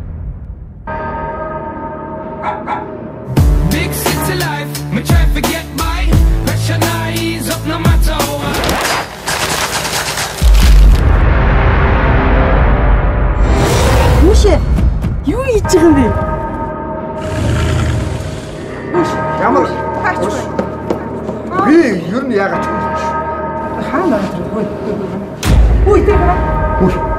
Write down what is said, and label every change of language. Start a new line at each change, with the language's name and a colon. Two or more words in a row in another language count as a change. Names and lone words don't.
English: Big city life, me try to get by. Pressure nice up no matter what.
Mongolian: Мушээ. Юу хийж байгаа юм бэ? Ямар Хаач вэ? би ер нь яагаад ч юм Хаана байна? Ой, тэр байна.